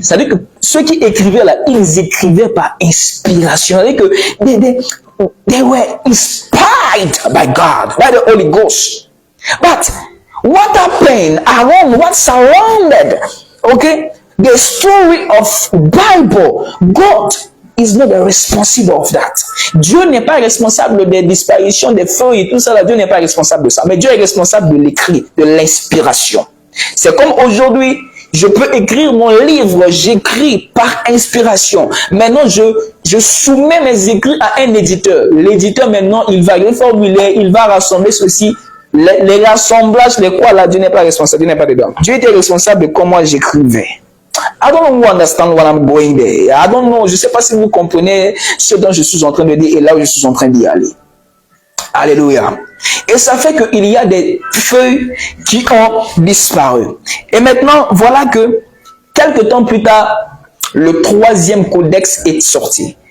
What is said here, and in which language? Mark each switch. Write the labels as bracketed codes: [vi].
[fr] C'est-à-dire que ceux qui écrivaient là, ils écrivaient par inspiration. [en] C'est-à-dire que they were inspired by God, by the Holy Ghost. But what happened around, what surrounded, okay, the story of Bible, God is not the responsible of that. [fr] Dieu n'est pas responsable des disparitions des feuilles et tout ça. Là, Dieu n'est pas responsable de ça. Mais Dieu est responsable de l'écrit, de l'inspiration. C'est comme aujourd'hui, je peux écrire mon livre, j'écris par inspiration. Maintenant, je soumets mes écrits à un éditeur. L'éditeur, maintenant, il va reformuler, il va rassembler ceci. Les rassemblages, les quoi là, Dieu n'est pas responsable, Dieu n'est pas dedans. Dieu était responsable de comment j'écrivais. [en] I don't know who understand what I'm going there. [fr] I don't know. Je ne sais pas si vous comprenez ce dont je suis en train de dire et là où je suis en train d'y aller. Alléluia. Et ça fait qu'il y a des feuilles qui ont disparu. Et maintenant, voilà que quelques temps plus tard, le troisième codex est sorti.